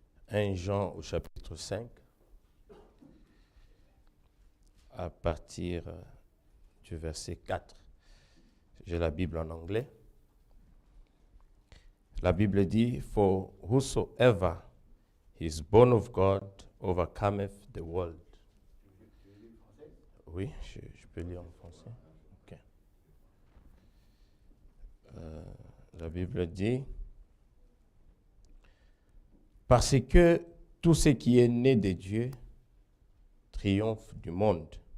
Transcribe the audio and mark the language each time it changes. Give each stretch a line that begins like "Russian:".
French: 1 Jean au chapitre 5, à partir du verset 4. J'ai la Bible en anglais. La Bible dit,
English: For whosoever is born of God overcometh the world.
French: Oui, je peux lire en français. Okay. La Bible dit, parce que tout ce qui est né de Dieu triomphe du monde.